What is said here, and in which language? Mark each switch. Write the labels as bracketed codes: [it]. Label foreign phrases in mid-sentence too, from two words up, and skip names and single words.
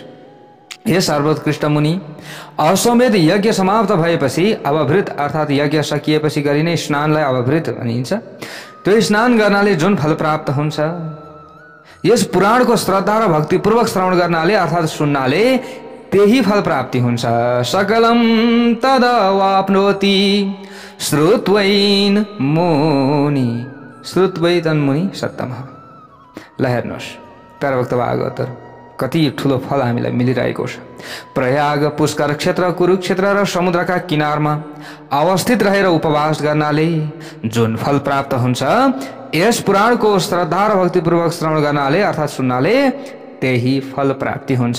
[ne] हे सर्वोत्कृष्ट मुनि, अश्वमेध यज्ञ समाप्त भएपछि अवभृत अर्थात् यज्ञ सकिएपछि गरिने स्नानलाई अवभृत भनिन्छ। त्यो स्नान गर्नाले जुन फल प्राप्त हुन्छ, यस पुराणको श्रद्धा र भक्तिपूर्वक श्रवण गर्नाले अर्थात् सुन्नाले त्यही फल प्राप्ति हुन्छ। [sa] सकलम तदवाप्नोति श्रुत्वैन मुनि, श्रुत्वैतन मुनि सत्तम। [ne] ल हेर्नुहोस्, प्यारभक्त भागवतहरु, कति ठुलो फल हामीलाई मिलिरहेको छ। प्रयाग, पुष्कर क्षेत्र, कुरुक्षेत्र र समुद्रका किनारमा अवस्थित रहेर उपवास गर्नाले जुन फल प्राप्त हुन्छ, यस पुराणको श्रद्धा र भक्तिपूर्वक श्रवण गर्नाले अर्थात् सुन्नाले त्यही फल प्राप्ति हुन्छ।